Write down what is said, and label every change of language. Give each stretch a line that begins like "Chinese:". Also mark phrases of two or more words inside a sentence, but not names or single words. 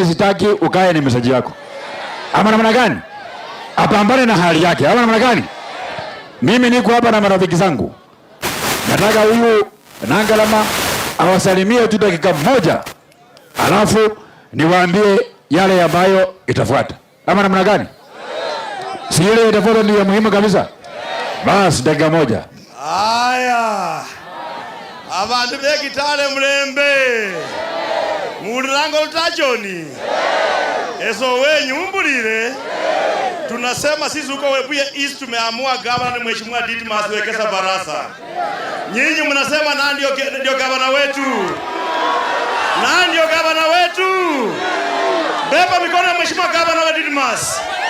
Swahili: sitaki ukae na message yako ama namna gani apambane na hali yake ama namna gani mimi niko hapa na marafiki zangu nataka huyu Nangalama awasalimie tu dakika moja alafu niwaambie yale ambayo itafuata ama namna gani si ile itafuata ndio muhimu kabisa basi dakika moja
Luyia: aya abantu bekitale mulembe mulirango lutajoni eso wenyu mbulile
Swahili: tunasema sisi huko Webuye East tumeamua gavana mheshimiwa Didmus Wekesa Barasa. Nyinyi mnasema nani ndio gavana wetu? Nani ndio gavana wetu? Beba mikono ya mheshimiwa gavana wa Didmus.